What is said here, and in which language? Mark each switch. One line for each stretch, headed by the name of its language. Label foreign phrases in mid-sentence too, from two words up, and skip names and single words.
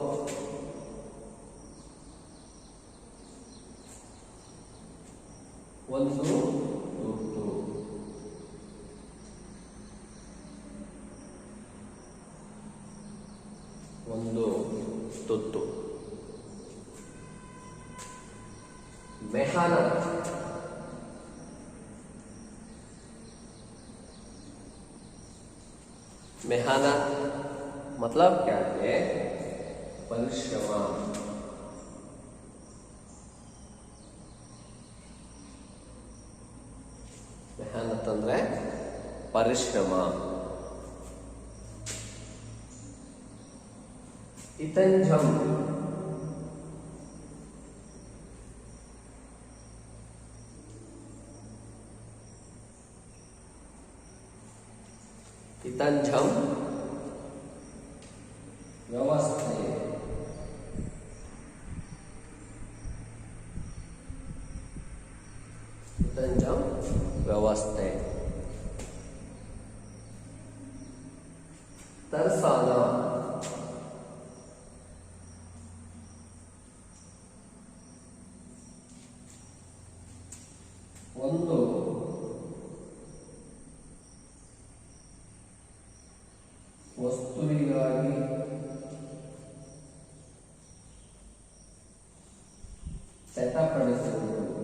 Kannada: ಒಂದು ತುತ್ತು. ಒಂದು ತುತ್ತು.
Hindi: मेहनत. मेहनत मतलब क्या है? परिश्रम. मेहनत
Kannada: ಅಂದ್ರೆ ಪರಿಶ್ರಮ.
Hindi: इतंजम. इतंजम व्यवस्थे. इतंजम व्यवस्थे. तरसाना.
Kannada: ಒಂದು ವಸ್ತುವಿಗಾಗಿ ಚಟಪಡಿಸುವುದು.